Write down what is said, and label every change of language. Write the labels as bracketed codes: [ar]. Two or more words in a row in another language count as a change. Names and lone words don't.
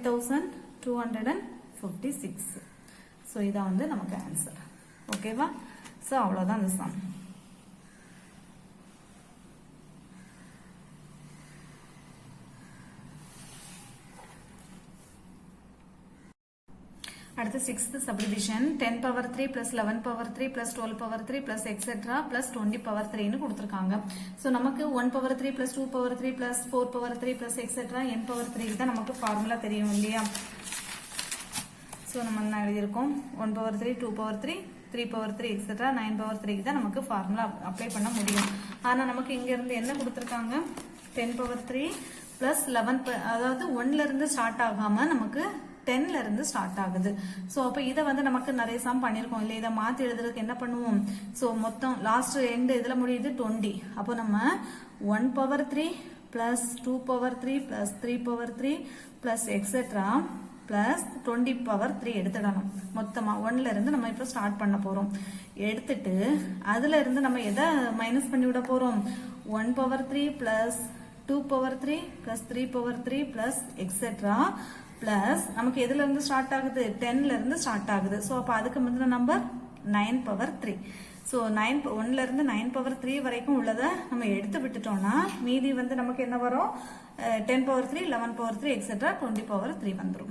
[ta] 3256 சோ இதான் வந்து நமக்கு ஆன்சர் ஓகேவா சோ அவ்வளவுதான் இந்த சம் அடுத்து 6th [en] subdivision 10 power 3 plus 11 power 3 plus 12 power 3 plus etc plus 20 power 3 [ta] னு கொடுத்திருக்காங்க சோ நமக்கு [en] 1 power 3 plus 2 power 3 plus 4 power 3 plus etc n power 3 [ta] தான் நமக்கு ஃபார்முலா தெரியும் இல்லையா சோ நம்ம என்ன எழுதி இருக்கோம் [en] 1 power 3 2 power 3 [ta] 3 power 3 etc 9 power 3 தான் நமக்கு ஃபார்முலா அப்ளை பண்ண முடியும் ஆனா நமக்கு இங்க இருந்து என்ன கொடுத்திருக்காங்க [en] 10 power 3 plus 11 [ta] அதாவது 1 ல இருந்து ஸ்டார்ட் ஆகாம நமக்கு 10 ல இருந்து ஸ்டார்ட் ஆகுது சோ அப்ப இத வந்து நமக்கு நிறைய சம் பண்ணிருக்கோம் இல்ல இத மாத்தி எழுதுறதுக்கு என்ன பண்ணுவோம் சோ மொத்தம் [en] last end [ta] இதுல முடியுது 20 அப்போ நம்ம 1 [en] power 3 plus 2 power 3 plus 3 power 3 plus etc plus 20 power 3 [ta] எடுத்துடணும் மொத்தமா 1 ல இருந்து நம்ம இப்ப ஸ்டார்ட் பண்ண போறோம் எடுத்துட்டு அதுல இருந்து நம்ம எதை மைனஸ் பண்ணி விட போறோம் [en] 1 power 3 plus 2 power 3 plus 3 power 3 plus etc [ta] பிளஸ் நமக்கு எதுல இருந்து ஸ்டார்ட் ஆகுது 10 ல இருந்து ஸ்டார்ட் ஆகுது சோ அப்ப அதுக்கு முந்தின நம்பர் [en] 9 power 3 [ta] ஸோ 1ல இருந்து 9 பவர் 3 வரைக்கும் உள்ளதை நம்ம எடுத்து விட்டுட்டோம்னா மீதி வந்து நமக்கு என்ன வரும் [en] 10 power 3 11 power 3 etcetera 20 power 3 [ta] வந்துடும்.